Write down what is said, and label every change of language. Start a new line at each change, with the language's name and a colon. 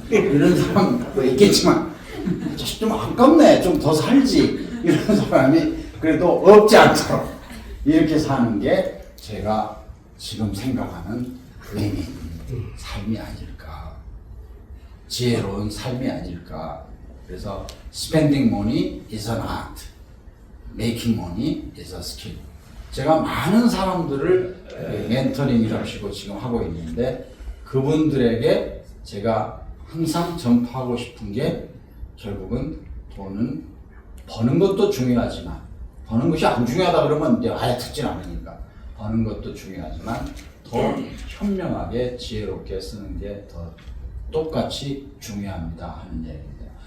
Korean: 이런 사람도 있겠지만 좀 아깝네. 좀 더 살지. 이런 사람이 그래도 없지 않도록 이렇게 사는 게 제가 지금 생각하는 의미 있는 삶이 아닐까. 지혜로운 삶이 아닐까. 그래서
English: spending money is an art. making money is a skill.
Korean: 제가 많은 사람들을 멘토링이라고 지금 하고 있는데 그분들에게 제가 항상 전파하고 싶은 게 결국은 돈은 버는 것도 중요하지만 버는 것이 안 중요하다 그러면 이제 아예 듣진 않으니까 버는 것도 중요하지만 더 현명하게 지혜롭게 쓰는 게 더 똑같이 중요합니다 하는 얘기입니다.